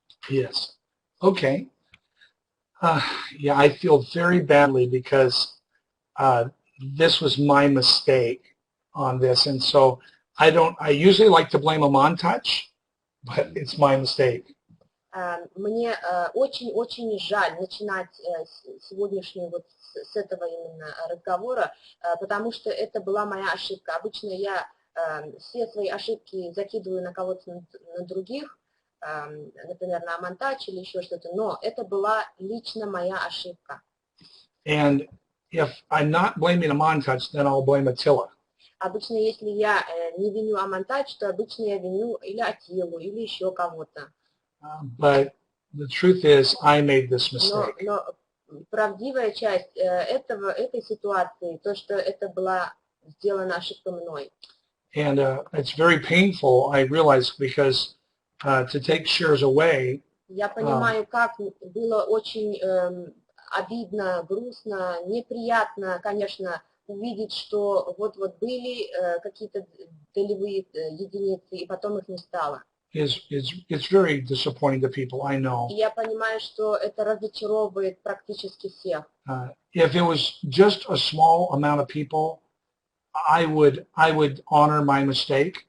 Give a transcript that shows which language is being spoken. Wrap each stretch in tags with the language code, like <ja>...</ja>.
<en>Yes. Okay. Yeah, I feel very badly because this was my mistake on this, and so I usually like to blame a Montouch, but it's my mistake.</en> <ru>Мне очень-очень жаль начинать сегодняшнюю вот с этого именно разговора, потому что это была моя ошибка. Обычно я все свои ошибки закидываю на кого-то, на других, например, на Монтач или еще что-то, но это была лично моя ошибка.</ru> <en>And if I'm not blaming a Montouch, then I'll blame Attila.</en> <ru>Обычно, если я не виню Амантач, то обычно я виню или Атилу, или еще кого-то.</ru> <en>But the truth is, I made this mistake.</en> <ru>Но правдивая часть этой ситуации, то, что это была сделана ошибка мной.</ru> <en>And it's very painful, I realize, because to take shares away.</en> <ru>Я понимаю, как было очень обидно, грустно, неприятно, конечно, увидеть, что вот были какие-то долевые единицы, и потом их не стало.</ru> <en>It's very disappointing to people, I know.</en> <ru>И я понимаю, что это разочаровывает практически всех.</ru> <en>If it was just a small amount of people, I would honor my mistake.</en>